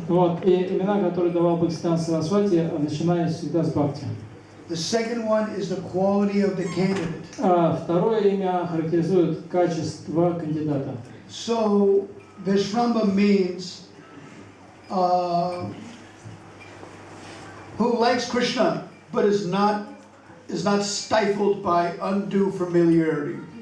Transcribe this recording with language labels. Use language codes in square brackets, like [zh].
[ru] Вот, и имена, которые давал Бхактисиданта Сарасвати, начинались всегда с Бхакти. [en] The second one is the quality of the candidate. [ru] Второе имя характеризует качество кандидата. [en] So, Vishramva means who likes Krishna but is not stifled by undue familiarity.